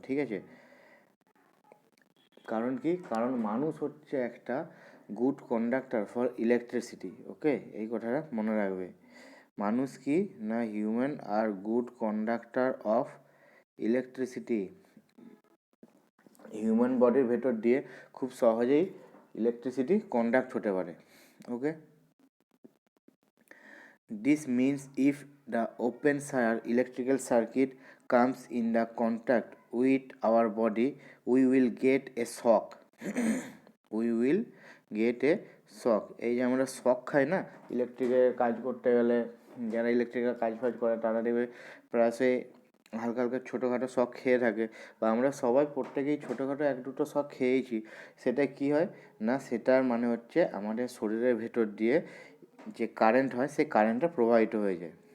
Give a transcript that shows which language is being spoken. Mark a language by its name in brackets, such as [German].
[Bangla] ঠিক আছে, কারণ কি, কারণ মানুষ হচ্ছে একটা [English] Good conductor for electricity. [Bangla] ওকে, এই কথাটা মনে রাখবে। মানুষ কি না, [English] Human আর good conductor of electricity. [Bangla] Human বডির ভেতর দিয়ে খুব সহজেই ইলেকট্রিসিটি কন্ডাক্ট হতে পারে। [English] Okay, this means if the open electrical circuit comes in the contact with our body, we will get a shock. we will get a shock. [Bangla] এই যে আমরা শক খাই না ইলেকট্রিকের কাজ করতে গেলে, যারা ইলেকট্রিকের কাজ ফাজ করে তারা দেখবে প্রায় হালকা হালকা ছোটোখাটো শক খেয়ে থাকে, বা আমরা সবাই প্রত্যেকেই ছোটোখাটো এক দুটো শক খেয়েছি। সেটা কি হয় না, সেটার মানে হচ্ছে আমাদের শরীরের ভেতর দিয়ে যে কারেন্ট হয় সেই কারেন্টটা প্রবাহিত হয়ে যায়।